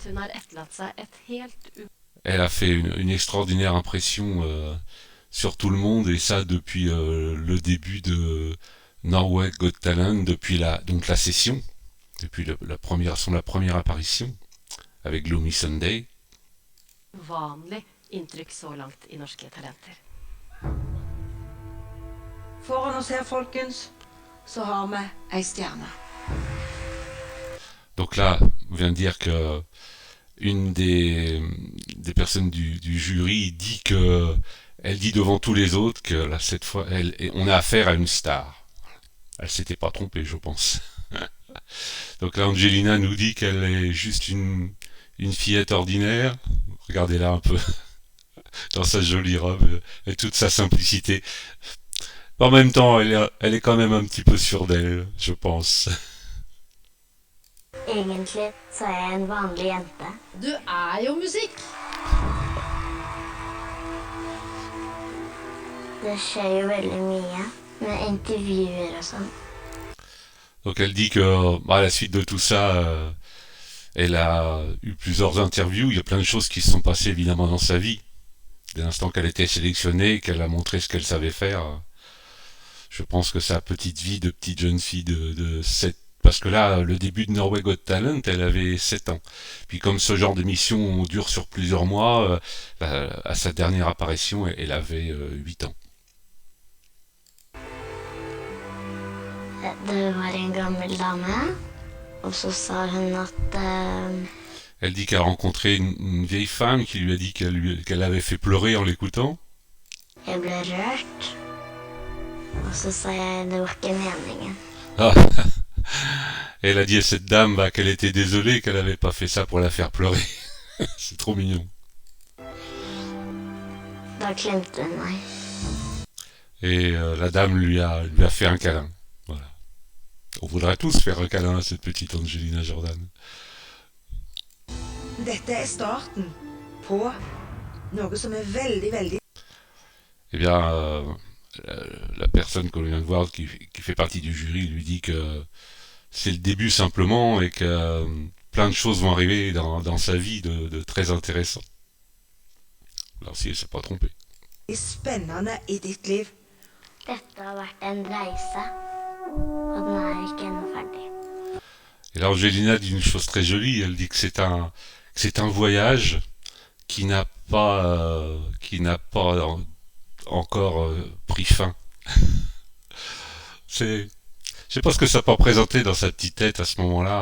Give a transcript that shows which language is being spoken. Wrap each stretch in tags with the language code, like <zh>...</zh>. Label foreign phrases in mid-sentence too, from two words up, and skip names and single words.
<fr>Elle a fait une extraordinaire impression sur tout le monde, et ça depuis le début de Norway Got Talent, depuis donc la session, depuis la première apparition avec Gloomy Sunday.</fr> <no>Vanlig inntrykk så langt i Norske Talenter. Foran oss her, folkens, så har vi ei stjerne.</no> <fr>Donc là, on vient de dire que une des personnes du jury dit que elle dit devant tous les autres que là, cette fois, on a affaire à une star. Elle s'était pas trompée, je pense. Donc là, Angelina nous dit qu'elle est juste une fillette ordinaire. Regardez-la un peu dans sa jolie robe et toute sa simplicité. En même temps, elle est quand même un petit peu sûre d'elle, je pense.</fr> <no>Egentlig så er jeg en vanlig jente. Du er jo musikk! Det skjer jo veldig mye med intervjuer og sånn.</no> <fr>Donc elle dit que à la suite de tout ça, elle a eu plusieurs interviews. Il y a plein de choses qui se sont passées évidemment dans sa vie. Dès l'instant qu'elle était sélectionnée, qu'elle a montré ce qu'elle savait faire, je pense que sa petite vie de petite jeune fille de 7. Parce que là, le début de Norway Got Talent, elle avait 7 ans. Puis comme ce genre d'émission dure sur plusieurs mois, à sa dernière apparition, elle avait 8 ans.</fr> <no>Det var en gammel dame, og så sa hun at</no> <fr>Elle dit qu'elle a rencontré une vieille femme qui lui a dit qu'elle avait fait pleurer en l'écoutant.</fr> <no>jeg ble rørt. Og så sa jeg det var ikke meningen. Ah.</no> <fr>Elle a dit à cette dame qu'elle était désolée, qu'elle n'avait pas fait ça pour la faire pleurer. C'est trop mignon.</fr> <no>Da klemte hun meg.</no> <fr>Et la dame lui a fait un câlin. Voilà. On voudrait tous faire un câlin à cette petite Angelina Jordan.</fr> <no>Dette starten på noe som veldig, veldig</no> <fr>Eh bien, la personne qu'on vient de voir qui fait partie du jury lui dit que c'est le début simplement et que plein de choses vont arriver dans sa vie de très intéressant. Alors si elle s'est pas trompée.</fr> <no>spennende i ditt liv. Dette har vært en reise, og den er ikke ennå ferdig.</no> <fr>Et là, Angelina dit une chose très jolie. Elle dit que c'est un voyage qui n'a pas encore pris fin. Je sais pas ce que ça peut représenter dans sa petite tête à ce moment-là.</fr>